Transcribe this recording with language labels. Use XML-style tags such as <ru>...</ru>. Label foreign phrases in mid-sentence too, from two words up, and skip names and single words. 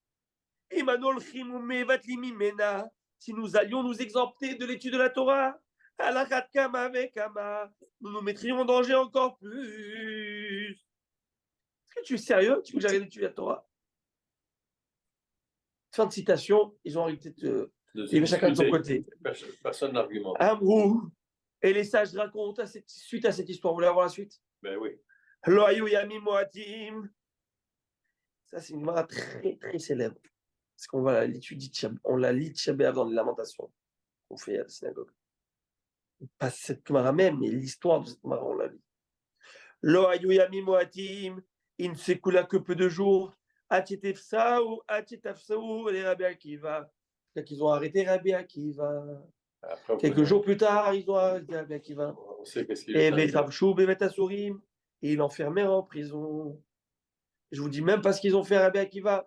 <fr>Si nous allions nous exempter de l'étude de la Torah, nous nous mettrions en danger encore plus. Est-ce que tu es sérieux? Tu veux que j'arrête d'étudier la Torah? Fin de citation, ils ont arrêté de chacun de son côté. Personne n'argumente. Amrou. Et les sages racontent suite à cette histoire. Vous voulez avoir la suite? Ben oui.</fr> <he>לא היו ימים מועטים.</he> <fr>Ça, c'est une Gemara très, très célèbre. Parce qu'on va l'étudier, on la lit Tisha B'Av dans les Lamentations qu'on fait à la synagogue. Pas cette Gemara même, mais l'histoire de cette Gemara, on la lit.</fr> <he>לא היו ימים מועטים.</he> <fr>Il ne s'écoula que peu de jours. Atitefsaou, les Rabbi Akiva. Qu'ils ont arrêté Rabbi Akiva. Après, Quelques jours plus tard, ils ont arrêté Rabbi Akiva. on sait qu'est-ce qu'il Et est. ils l'enfermèrent en prison. Je vous dis même pas ce qu'ils ont fait à Rabbi Akiva.</fr>